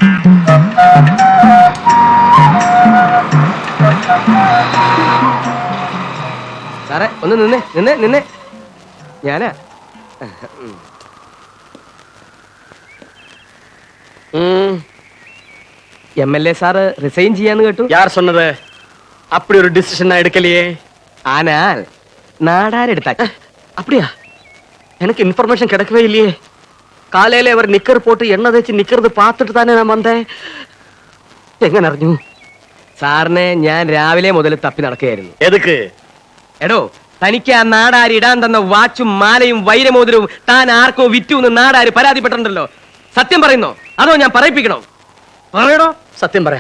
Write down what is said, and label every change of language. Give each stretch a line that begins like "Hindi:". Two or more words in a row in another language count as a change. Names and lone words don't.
Malayalam: സാറേ ഒന്ന് നിന്നെ ഞാനാ. MLA സാറ് റിസൈൻ ചെയ്യാന്ന് കേട്ടു.
Tamil: யார் சொன்னது? அப்படி ஒரு டிசிஷன் நான் எடுக்கலையே. ஆனால் நாடார் எடுத்தாச்சு. அப்படியா? எனக்கு இன்ஃபர்மேஷன் கிடைக்கவே இல்லையே. காலையில அவர் நிக்கர் போட்டு எண்ணெய் தேய்ச்சி நிக்கிறது பார்த்துட்டு தானே நான் வந்தேன்.
Malayalam: എങ്ങനെ അറിഞ്ഞു? സാറിനെ ഞാൻ രാവിലെ മുതൽ തപ്പി നടക്കുകയായിരുന്നു.
Tamil: எதுக்கு?
Malayalam: എടോ, തനിക്ക് ആ നാടാര് ഇടാൻ തന്ന വാച്ചും മാലയും വൈരമോതിരവും താൻ ആർക്കോ വിറ്റു എന്ന് നാടാര് പരാതിപ്പെട്ടിട്ടുണ്ടല്ലോ. സത്യം പറയുന്നോ അതോ ഞാൻ പറയിപ്പിക്കണോ? പറയടോ. സത്യം പറയാം.